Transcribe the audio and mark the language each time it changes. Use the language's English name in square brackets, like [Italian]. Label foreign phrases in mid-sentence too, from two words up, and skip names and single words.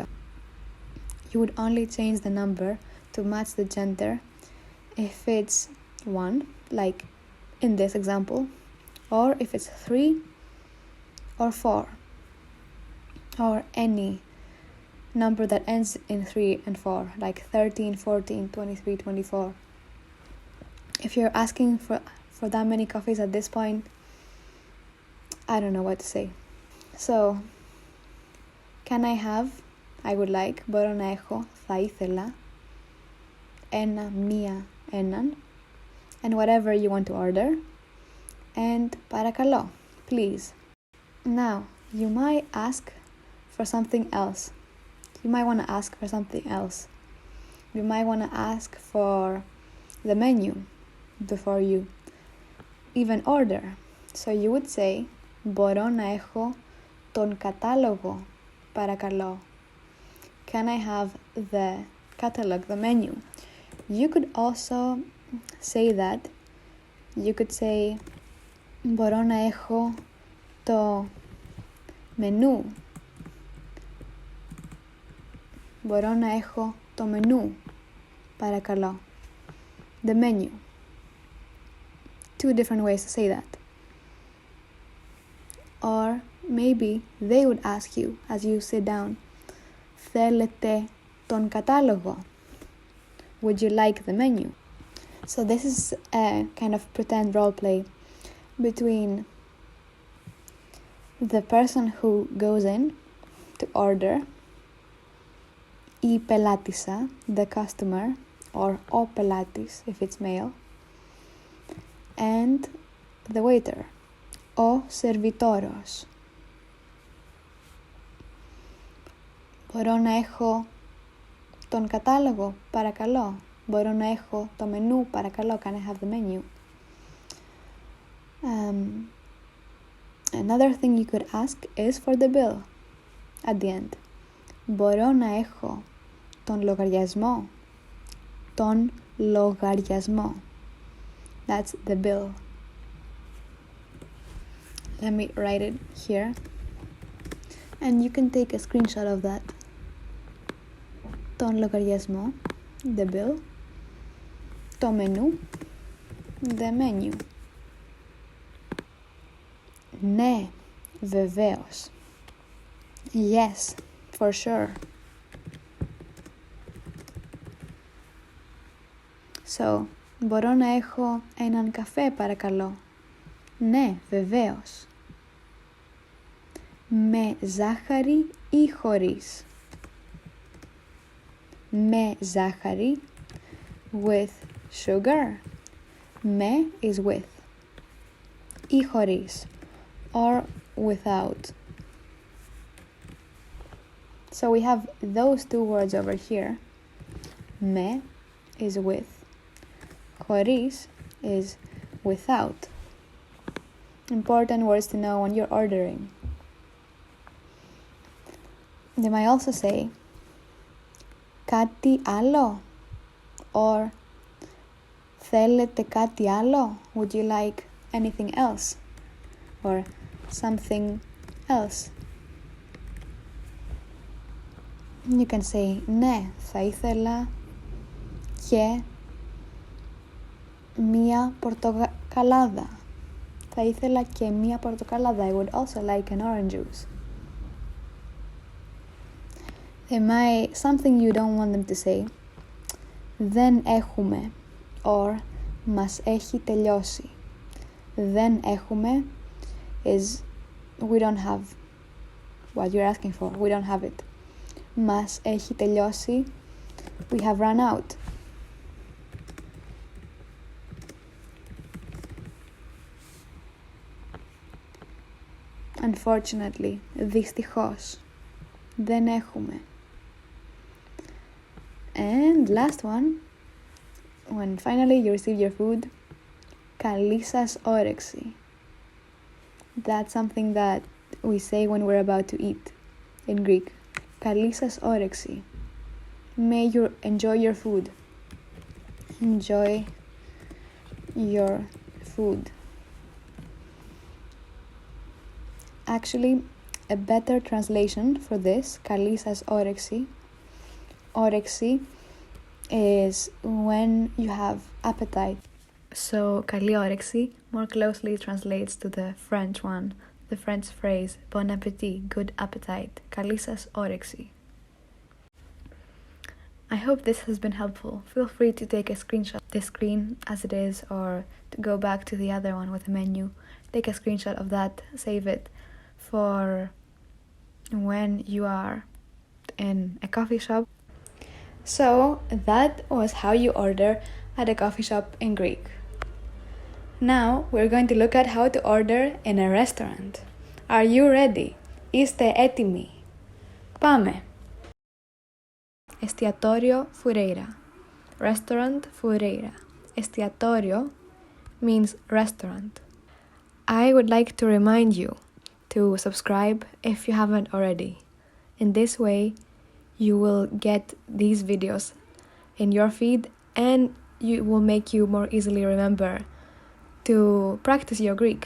[English] You would only change the number to match the gender if it's 1, like in this example, or if it's 3 or 4, or any number that ends in 3 and 4, like 13, 14, 23, 24. If you're asking for that many coffees at this point, I don't know what to say. So, can I have, I would like, [Greek] μπορώ να έχω, θα ήθελα, ένα, μία, έναν, [English] and whatever you want to order, and παρακαλώ, please. Now, you might ask for something else. You might want to ask for something else. You might want to ask for the menu before you even order. So you would say, [Greek] μπορώ να έχω τον κατάλογο, παρακαλώ. [English] Can I have the catalog, the menu? You could also say that you could say [Greek] μπορώ να έχω το μενού. Μπορώ να έχω το μενού, παρακαλώ. [English] The menu. Two different ways to say that. Or maybe they would ask you as you sit down, [Greek] θέλετε τον κατάλογο? [English] Would you like the menu? So this is a kind of pretend role play between the person who goes in to order, [Greek] η πελάτησα, [English] the customer, or [Greek] ο πελάτης [English] if it's male, and the waiter, [Greek] ο σερβιτόρος. Μπορώ να έχω τον κατάλογο, παρακαλώ. Μπορώ να έχω το μενού, παρακαλώ. [English] Can I have the menu? Another thing you could ask is for the bill at the end. [Greek] Μπορώ να έχω τον λογαριασμό. Τον λογαριασμό. [English] That's the bill. Let me write it here. And you can take a screenshot of that. [Greek] Τον λογαριασμό. [English] The bill. [Greek] Το μενού. [English] The menu. [Greek] Ναι, βεβαίως. [English] Yes, for sure. So, [Greek] μπορώ να έχω έναν καφέ, παρακαλώ? Ναι, βεβαίως. Με ζάχαρη ή χωρίς? Με ζάχαρη, [English] with sugar. Με is with. [Greek] Ή χωρίς, [English] or without. So we have those two words over here. Με is with. Χωρίς is without. Important words to know when you're ordering. They might also say [Greek] κάτι άλλο, [English] or [Greek] θέλετε κάτι άλλο? [English] Would you like anything else? Or something else? You can say [Greek] ναι, θα ήθελα και μία πορτοκαλάδα. Θα ήθελα και μία πορτοκαλάδα. [English] I would also like an orange juice. They might, something you don't want them to say, [Greek] δεν έχουμε, or μας έχει τελειώσει. Δεν έχουμε [English] is we don't have what you're asking for. We don't have it. [Greek] Μας έχει τελειώσει, [English] we have run out. Unfortunately, [Greek] δυστυχώς, δεν έχουμε. [English] And last one, when finally you receive your food, [Greek] καλή σας όρεξη. [English] That's something that we say when we're about to eat in Greek. [Greek] Καλή σας όρεξη. [English] May you enjoy your food. Enjoy your food. Actually, a better translation for this, [Greek] καλή σας όρεξη. [English] Όρεξη is when you have appetite. So, [Greek] καλή όρεξη [English] more closely translates to the French one, the French phrase [French] bon appétit, [English] good appetite. [Greek] Καλή σας όρεξη. [English] I hope this has been helpful. Feel free to take a screenshot of the screen as it is, or to go back to the other one with the menu. Take a screenshot of that, save it for when you are in a coffee shop. So that was how you order at a coffee shop in Greek. Now we're going to look at how to order in a restaurant. Are you ready? [Greek] Είστε έτοιμοι? Πάμε! Εστιατόριο Φουρέιρα. [English] Restaurant Φουρέιρα. Εστιατόριο means restaurant. I would like to remind you to subscribe if you haven't already. In this way, you will get these videos in your feed, and it will make you more easily remember to practice your Greek.